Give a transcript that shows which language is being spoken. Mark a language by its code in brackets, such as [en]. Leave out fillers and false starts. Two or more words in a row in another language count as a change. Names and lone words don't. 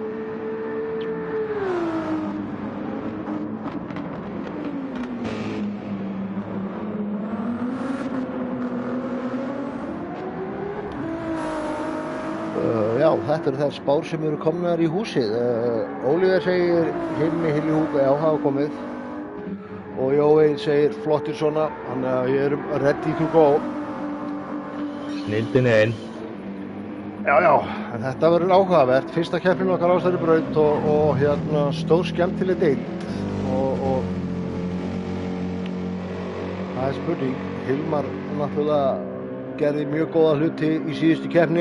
[is] Já, þetta eru þær spár sem eru komnar í húsið. Oliver segir Himmi Hilli Hugo, já, það hafa komið. Og Jói segir flottir svona, þannig að ég er [en] ready to go. [is] Snildin einn. Já, en þetta verður áhugavert. Fyrsta keppnin okkar á þessari braut og hérna stór skemmtileg deild. Og það er spurning. Hilmar náttúrulega gerði mjög góða hluti í síðustu keppni.